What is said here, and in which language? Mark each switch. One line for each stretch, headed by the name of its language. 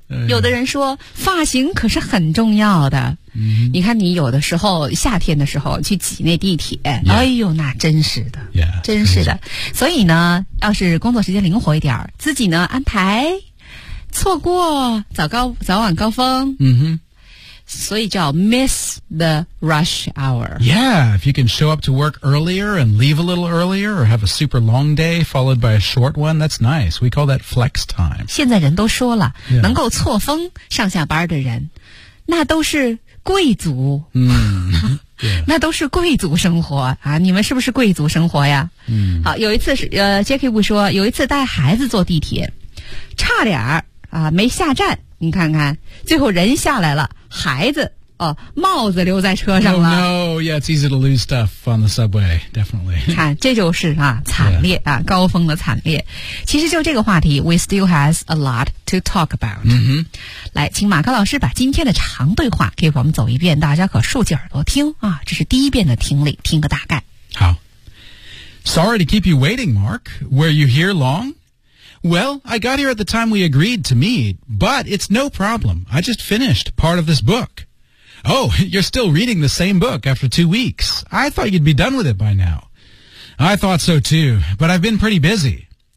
Chinese: 有的人说发型可是很重要的、 mm-hmm. 你看你有的时候夏天的时候去挤那地铁、
English: yeah.
Chinese: 哎呦那真是的
English: yeah,
Chinese: 真是的，所以呢要是工作时间灵活一点自己呢安排错过早晚高峰，嗯哼，所以叫
English: miss the rush hour. Yeah, if you can show up to work earlier and leave a little earlier, or have a super long day followed by a short one, that's nice. We call that flex time.
Chinese: 现在人都说了，
English: yeah.
Chinese: 能够错峰上下班的人，那都是贵族。嗯、mm. yeah. ，那都是贵族生活啊！你们是不是贵族生活呀？嗯、mm. ，好，有一次是Jackie Wu说，有一次带孩子坐地铁。差点儿啊，没下站。你看看，最后人下来了，孩子哦，帽子留在车上了。
English: Oh, no, yeah, it's easy to lose stuff on the subway, definitely.
Chinese: 看，这就是啊，惨烈、
English: yeah.
Chinese: 啊，高峰的惨烈。其实就这个话题
English: ，we still has a lot to talk about. 嗯哼，
Chinese: 来，请马克老师把今天的长对话给我们走一遍，大家可竖起耳朵听啊。这是第一遍的听力，听个大概。
English: 好 ，Sorry to keep you waiting, Mark. Were you here long? Well, I got here at the time we agreed to meet, but it's no problem. I just finished part of this book. Oh, you're still reading the same book after 2 weeks. I thought you'd be done with it by now. I thought so too, but I've been pretty busy.